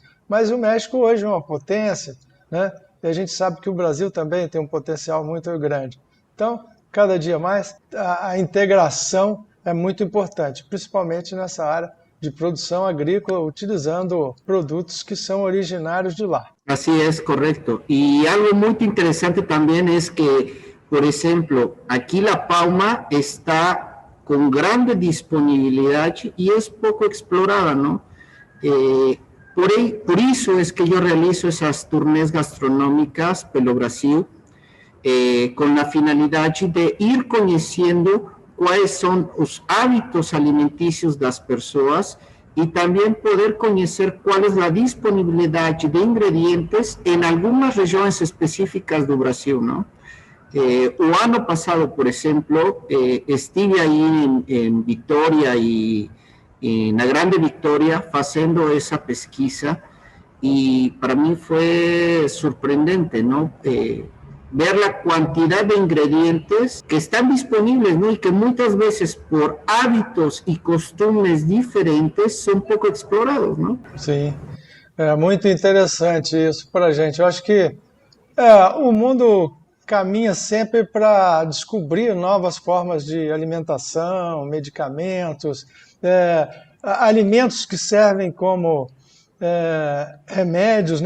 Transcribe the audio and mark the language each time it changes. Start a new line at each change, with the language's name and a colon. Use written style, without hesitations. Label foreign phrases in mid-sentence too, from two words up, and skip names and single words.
Portuguese: Mas o México hoje é uma potência, né? E a gente sabe que o Brasil também tem um potencial muito grande. Então, cada dia mais, a integração é muito importante, principalmente nessa área de produção agrícola, utilizando produtos que são originários de lá.
Spanish: Así es, correcto. Y algo muy interesante también es que, por ejemplo, aquí La Palma está con grande disponibilidad y es poco explorada, ¿no? Por eso es que yo realizo esas turnés gastronómicas pelo Brasil, con la finalidad de ir conociendo cuáles son los hábitos alimenticios de las personas y también poder conocer cuál es la disponibilidad de ingredientes en algunas regiones específicas do Brasil, ¿no?
Portuguese: O ano passado, por exemplo, estive aí em Vitória e na Grande Vitória fazendo essa pesquisa e para mim foi surpreendente,
Spanish: ¿no? Ver la cantidad de ingredientes que están disponibles, ¿no? Y que muchas veces por hábitos y costumbres diferentes son poco explorados, ¿no?
Portuguese: Sim, é muito interessante isso para a gente. Eu acho que o mundo caminha sempre para descobrir novas formas de alimentação, medicamentos, alimentos que servem como remédios, né?